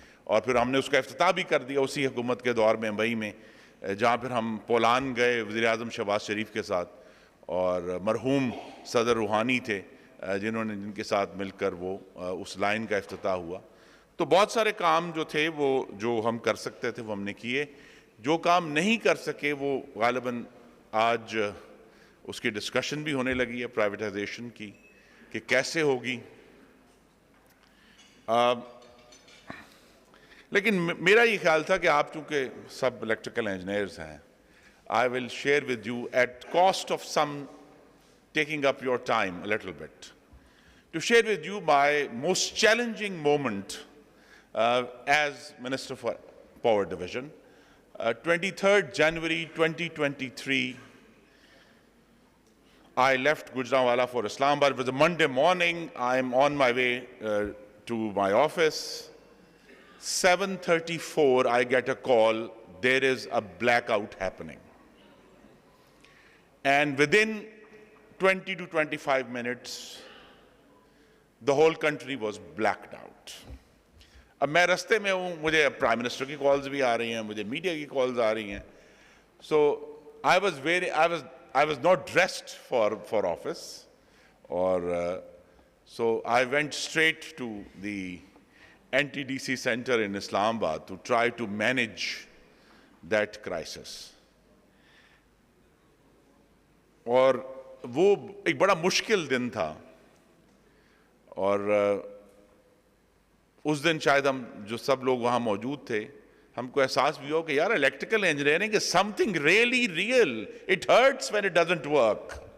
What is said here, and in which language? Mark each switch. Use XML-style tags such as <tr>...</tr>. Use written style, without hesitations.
<ur>اور پھر ہم نے اس کا افتتاح بھی کر دیا اسی حکومت کے دور میں مئی میں، جہاں پھر ہم پولان گئے وزیر اعظم شہباز شریف کے ساتھ، اور مرحوم صدر روحانی تھے جن کے ساتھ مل کر وہ اس لائن کا افتتاح ہوا. تو بہت سارے کام جو تھے وہ جو ہم کر سکتے تھے وہ ہم نے کیے. جو کام نہیں کر سکے وہ غالباً آج اس کی ڈسکشن بھی ہونے لگی ہے پرائیویٹائزیشن کی کہ کیسے ہوگی. لیکن میرا یہ خیال تھا کہ آپ چونکہ سب الیکٹریکل انجینئرز ہیں،</ur> <en>I will share with you at cost of some taking up your time a little bit, to share with you my most challenging moment as Minister for Power Division. 23rd January 2023, I left Gujranwala for Islamabad. It was a Monday morning. I'm on my way to my office. 7:34, I get a call, there is a blackout happening. And within 20 to 25 minutes, the whole country was blacked out.</en> <ur>اب میں رستے میں ہوں، مجھے prime minister کی calls بھی آ رہی ہیں، مجھے میڈیا کی کالز آ رہی ہیں.</ur> <en>So I was not dressed for office, or so I went straight to the NTDC center in Islamabad to try to manage that crisis.</en> <ur>اور وہ ایک بڑا مشکل دن تھا، اور اس دن شاید ہم جو سب لوگ وہاں موجود تھے ہم کو احساس بھی ہو کہ یار</ur> <en>Electrical engineering is something really real, it hurts when it doesn't work.</en>